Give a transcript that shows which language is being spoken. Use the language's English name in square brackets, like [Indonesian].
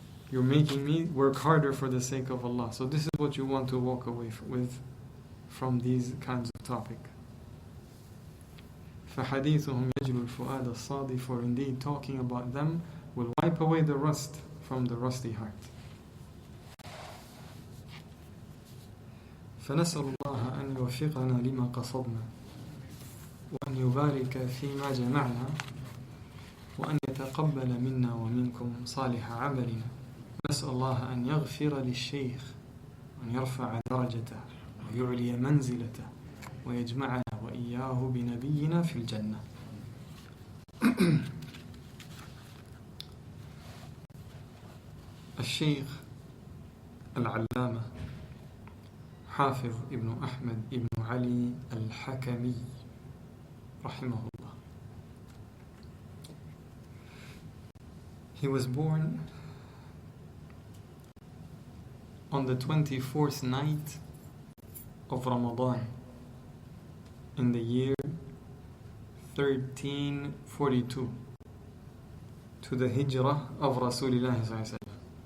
[English] You're making me work harder for the sake of Allah. So this is what you want to walk away with from these kinds of topic. [Arabic] فَحَدِيثُهُمْ يَجْلُ الْفُؤَادَ الصَّادِ. [English] For indeed, talking about them will wipe away the rust from the rusty heart. [Arabic] فنسأل الله أن يوفقنا لما قصدنا وأن يبارك فيما جمعنا وأن يتقبل منا ومنكم صالح عملنا. نسأل الله أن يغفر للشيخ وأن يرفع درجته ويعلي منزلته ويجمعنا وإياه بنبينا في الجنة. الشيخ العلامة حافظ ابن أحمد ابن علي الحكمي رحمه الله. [English] He was born on the 24th night of Ramadan in the year 1342 to the hijrah of Rasulullah sallallahu alaihi wasallam.